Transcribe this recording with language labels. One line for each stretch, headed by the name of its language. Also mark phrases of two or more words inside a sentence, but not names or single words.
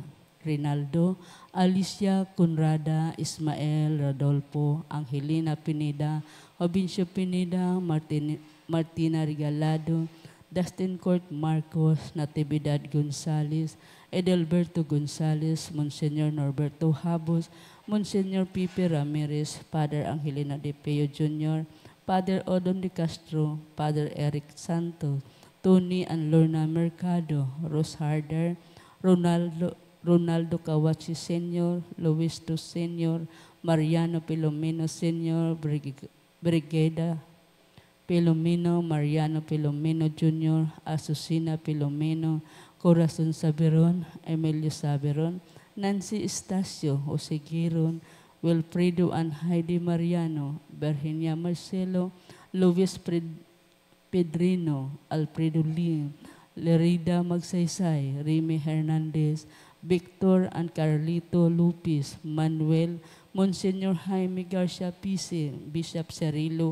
Filipino: Rinaldo, Alicia Conrada, Ismael Rodolfo, Angelina Pineda, Obincio Pineda, Martina Regalado, Dustin Court Marcos, Natividad Gonzales, Edelberto Gonzales, Monsignor Norberto Habos, Monsignor Pipe Ramirez, Father Angelina De Peo Jr., Father Odon De Castro, Father Eric Santos, Tony and Lorna Mercado, Rose Harder, Ronaldo Kawachi Sr., Luis Tu Sr., Mariano Pilomeno Sr., Brigada Pilomeno, Mariano Pilomeno Jr., Asusina Pilomeno, Corazon Saberon, Emilio Saberon, Nancy Estacio, Jose Giron, Wilfredo and Heidi Mariano, Virginia Marcelo, Luis Pedrino, Alfredo Lim, Lerida Magsaysay, Remy Hernandez, Victor and Carlito Lupis, Manuel, Monsignor Jaime Garcia Pise, Bishop Cirilo